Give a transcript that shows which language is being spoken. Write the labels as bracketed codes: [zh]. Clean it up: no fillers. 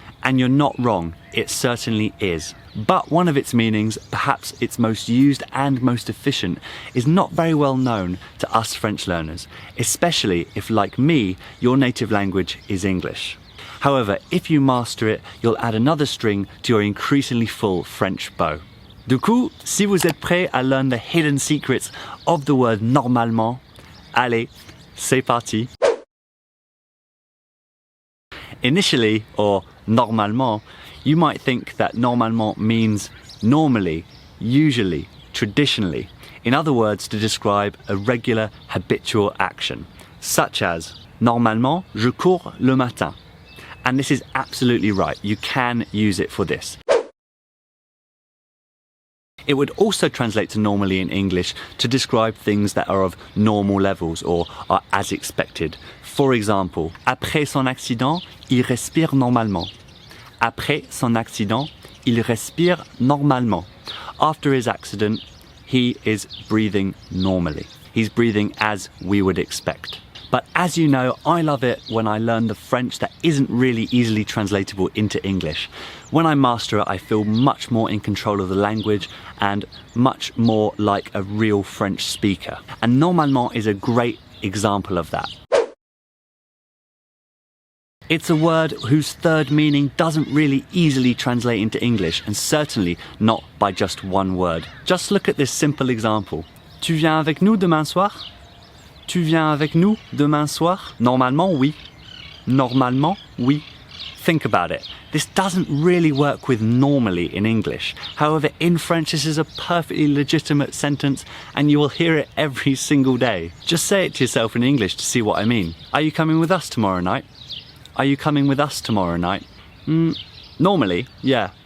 [en] And you're not wrong, it certainly is. But one of its meanings, perhaps its most used and most efficient, is not very well known to us French learners, especially if, like me, your native language is English. However, if you master it, you'll add another string to your increasingly full French bow. [fr] Du coup, si vous êtes prêts à [en] learn the hidden secrets of the word [fr] normalement, allez, c'est parti. [en] Initially, or normalement, you might think that normalement means normally, usually, traditionally. In other words, to describe a regular, habitual action, such as [fr] normalement, je cours le matin. [en] And this is absolutely right. You can use it for this. It would also translate to normally in English to describe things that are of normal levels or are as expected. For example, [fr] après son accident, il respire normalement. Après son accident, il respire normalement. [en] After his accident, he is breathing normally. He's breathing as we would expect. But as you know, I love it when I learn the French that isn't really easily translatable into English. When I master it, I feel much more in control of the language and much more like a real French speaker. And normalement is a great example of that. It's a word whose third meaning doesn't really easily translate into English, and certainly not by just one word. Just look at this simple example. [fr] Tu viens avec nous demain soir? Tu viens avec nous demain soir? Normalement, oui. Normalement, oui. [en] Think about it. This doesn't really work with normally in English. However, in French, this is a perfectly legitimate sentence and you will hear it every single day. Just say it to yourself in English to see what I mean. Are you coming with us tomorrow night? Are you coming with us tomorrow night? Normally, yeah.